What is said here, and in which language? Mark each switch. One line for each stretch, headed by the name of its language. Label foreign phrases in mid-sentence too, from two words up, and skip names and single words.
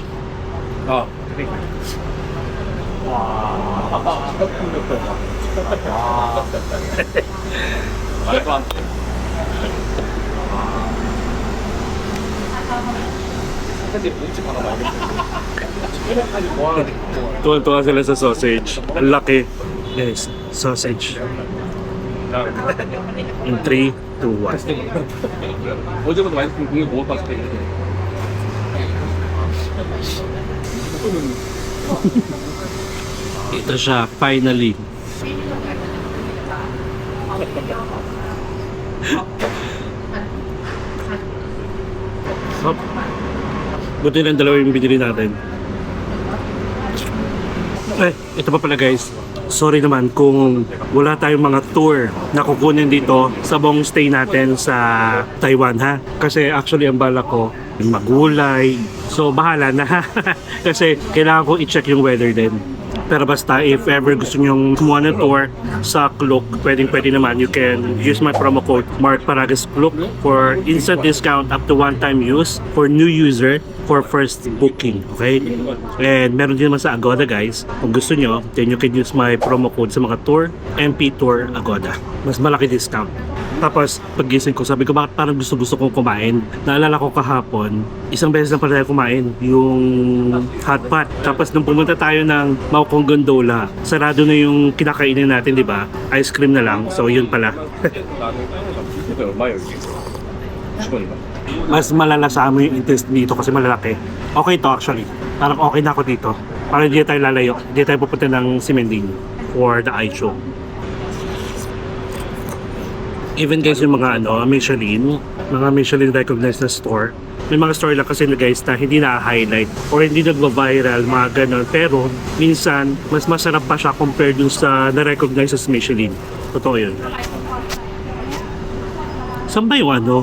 Korean: 아, 말도 안 돼. 근데 뭔지 하나 말겠어.
Filipino: Tuwan-tuwa sila sa sausage. Ang laki.
English: Yes, sausage. In 3, 2, 1.
Korean: 어제부터 많이 국물 먹어봤을 때
Filipino: Ito siya, finally. Hop. Buti lang dalawa yung binili natin. Ito pa pala guys. Sorry naman kung wala tayong mga tour na kukunin dito sa buong stay natin sa Taiwan ha. Kasi actually ang bala ko magulay. So bahala na ha. Kasi kailangan ko i-check yung weather din. Pero basta
English: if ever
Filipino: gusto nyong kumuha ng tour sa Klook, pwede naman.
English: You can use my promo code Mark Paragas Klook for instant discount up to one-time use for new user for first booking.
Filipino: Okay? And meron din naman sa Agoda guys. Kung gusto nyo, then you can use my promo code sa mga tour, MP Tour Agoda. Mas malaki discount. Tapos, paggising ko, sabi ko, bakit parang gusto kong kumain? Naalala ko kahapon, isang beses lang pala tayo kumain, yung hot pot. Tapos, nung pumunta tayo ng Maokong Gondola, sarado na yung kinakainin natin, di ba?
English: Ice cream
Filipino: na lang. So, yun pala.
Korean: 이거 얼마예요 이게? 10원인가?
Filipino: Mas malalasa mo yung intestine dito kasi malalaki. Okay to actually. Parang okay na ako dito. Parang hindi tayo lalayo. Hindi tayo pupunta ng Simending
English: for the
Filipino: Aichung.
English: Even guys
Filipino: yung mga mga Michelin recognized na store, may mga store lang kasi na guys na hindi na-highlight or hindi nagva-viral, mga ganon. Pero minsan, mas masarap pa siya compared dun sa na-recognize as Michelin. Totoo yun. Saan ba yung ano?